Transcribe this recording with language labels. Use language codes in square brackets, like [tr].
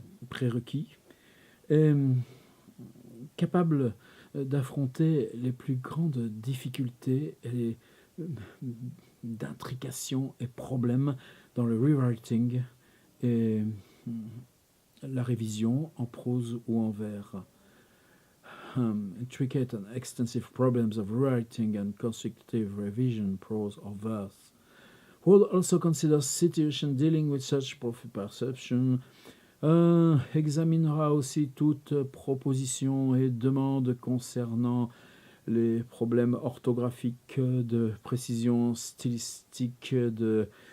[fr] prérequis, et capable d'affronter les plus grandes difficultés et d'intrications et problèmes dans le rewriting et la révision en prose ou en vers. [en] Intricate and extensive problems of rewriting and constructive revision, prose or verse. Would also consider situation dealing with such perception. [fr] Examinera aussi toute proposition et demande concernant les problèmes orthographiques, de précision stylistique, de